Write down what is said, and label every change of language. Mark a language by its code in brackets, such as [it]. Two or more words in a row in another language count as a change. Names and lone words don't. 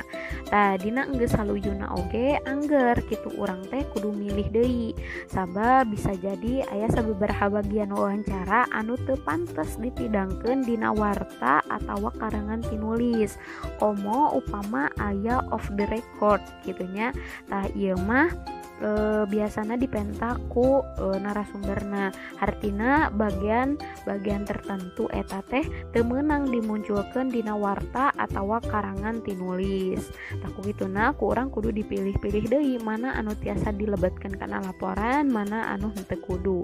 [su] Tah dina geus saluyuna oge angger kitu urang teh kudu milih deui. Sabab bisa jadi aya sababaraha bagian wawancara anu teu pantes dipidangkeun dina warta atawa karangan tinulis. Komo upama aya [en] off the record [su] gitunya. Tah ieu mah biasana dipenta ku narasumberna, artina bagian tertentu eta teh teu meunang dimunculkeun dina warta atawa karangan tinulis. Tah kugituna ku urang kudu dipilih-pilih deui mana anu tiasa dilebetkeun kana laporan, mana anu henteu kudu.